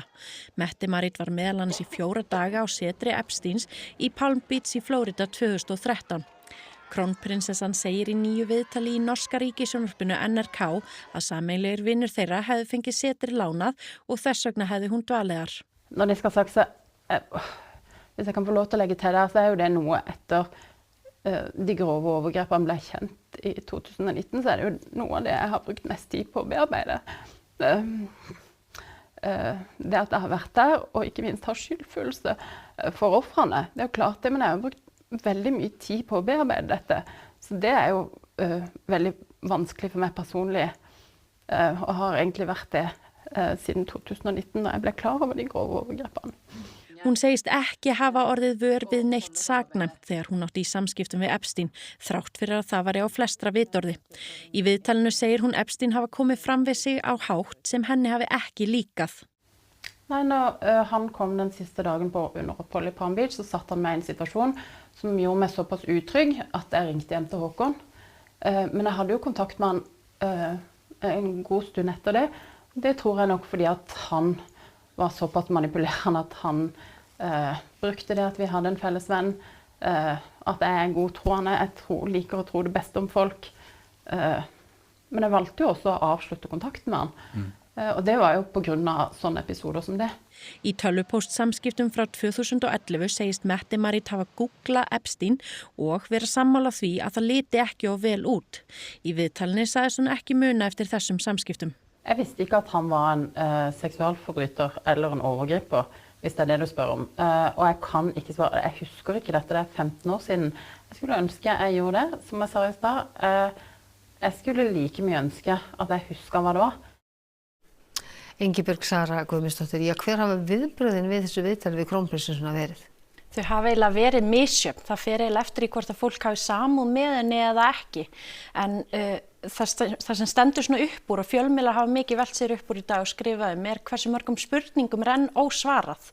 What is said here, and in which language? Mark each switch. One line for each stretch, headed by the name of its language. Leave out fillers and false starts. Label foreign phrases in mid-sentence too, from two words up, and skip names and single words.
Icelandic: Mette-Marit var meðal annars í 4 daga á setri Epsteins í Palm Beach í Flórida 2013. Krónprinsessan segir í nýju viðtali í norska ríkissjónvarpinu NRK að sameiginlegir vinir þeirra hefði fengið setri lánað og þess vegna hefði hún dvalegar.
Norwegian: Når det skal sagt så, hvis jeg kan få lov til å legge til der, så jo det noe etter de grove overgrepene ble kjent i 2019, så det jo noe av det jeg har brukt mest tid på å bearbeide. Det at jeg har vært der, og ikke minst har skyldfølelse for offrene, det jo klart det, men jeg har brukt veldig mye tid på å bearbeide dette. Så det jo veldig vanskelig for meg personlig, og har egentlig vært det siden 2019 når jeg ble klar over de grove overgrepene.
Icelandic: Hún segist ekki hafa orðið vör við neitt saknæmt þegar hún átti í samskiptum við Epstein, þrátt fyrir að það væri á flestra vitorði. Í viðtalinu segir hún Epstein hafa komið fram við sig á hátt sem henni hafi ekki líkað.
Norwegian: Nei, når han kom den siste dagen på underopphold i Palm Beach, så satt han meg i en situasjon som gjorde meg såpass utrygg at jeg ringte hjem til Håkon. Men jeg hadde jo kontakt med han en god stund etter det. Det tror jeg nok fordi at han var såpass manipulerende at han brukte det at vi hadde en felles venn, at jeg er godtroende, jeg liker å tro det beste om folk. Men jeg valgte jo også å avslutte kontakten med han. Og det var jo på grunn av sånne episoder som det.
Icelandic: Í tölvupóstsamskiptum frá 2011 segist Mette-Marit hafa googlað Epstein og vera sammála því að það liti ekki of vel út. Í viðtalinu sagðist hún ekki muna eftir þessum samskiptum.
Norwegian: Jeg visste ikke at han var en seksualforbryter eller en overgriper, hvis det er det du spør om. Og jeg kan ikke svare, jeg husker ikke dette, det er 15 år siden. Jeg skulle ønske jeg gjorde det, som jeg sa i stad. Jeg skulle like mye ønske at jeg husker hva det var.
Icelandic: Ingibjörg Sara Guðmundsdóttir, hver hafa viðbrögðin við þessu viðtali við krónprinsessuna verið? Þau hafa eiginlega verið misjöfn. Það fer eiginlega eftir í hvort að fólk hafi samúð með henni eða ekki. En það sem stendur svona upp úr og fjölmiðlar hafa mikið velt sér upp úr í dag og skrifað hversu mörgum spurningum er enn ósvarað.